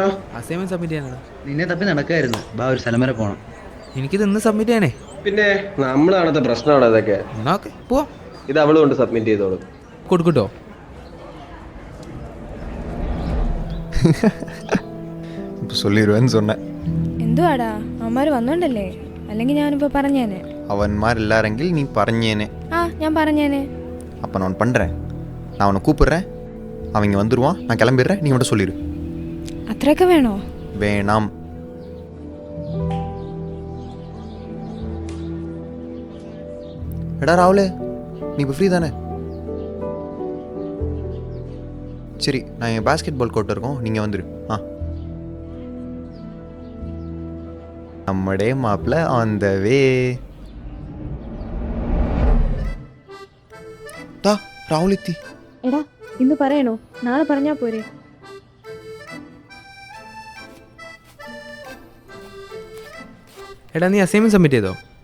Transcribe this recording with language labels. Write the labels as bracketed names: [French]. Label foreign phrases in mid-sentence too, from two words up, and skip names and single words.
[English] assignment submit [Malayalam] ചെയ്യാനാണ്. നിന്നെ തപ്പി നടക്കായിരുന്നു. ബാ ഒരു സ്ഥലം വരെ പോണം. എനിക്കിത് ഇന്ന് സബ്മിറ്റ് ചെയ്യണേ. പിന്നെ നമ്മളാണത്തെ പ്രശ്നമാണ് അതൊക്കെ. എന്നാ ഓക്കെ പോവാം. ഇത് അവള് കൊണ്ട് സബ്മിറ്റ് ചെയ്തോളൂ. കൊടുക്കട്ടോ? [Tamil] ഇപ്പൊ சொல்லிடுவேன்னு சொன்னேன். [Malayalam] എന്തുവാടാ, അമ്മമാര് വന്നോണ്ടല്ലേ? അല്ലെങ്കിൽ ഞാനിപ്പോ പറഞ്ഞേനെ. അവന്മാരില്ലാരെങ്കിൽ നീ പറഞ്ഞേനെ. ആ ഞാൻ പറഞ്ഞേനെ. [Tamil] அப்போ நான் ஒன்று பண்ணுறேன், நான் அவனை கூப்பிட்றேன், அவங்க வந்துடுவான், நான் கிளம்பிடுறேன், நீ மட்டும் சொல்லிடு. [Malayalam] അത്രയൊക്കെ വേണോ? [Tamil] வேணாம். எடா ராகுல், நீ இப்போ ஃப்ரீ தானே? சரி, நான் என் [English] basket ball court [Tamil] இருக்கோம், நீங்கள் வந்துடு. [Malayalam] ആ നമ്മടെ മാപ്പിള്ള [English] on the way. [Malayalam] ദാ രാഹുൽ എത്തി. എടാ ഇന്ന് പറയണോ? നാളെ പറഞ്ഞാ പോരെ? എടാ നീ [English] assignment submit [Malayalam] ചെയ്തോ?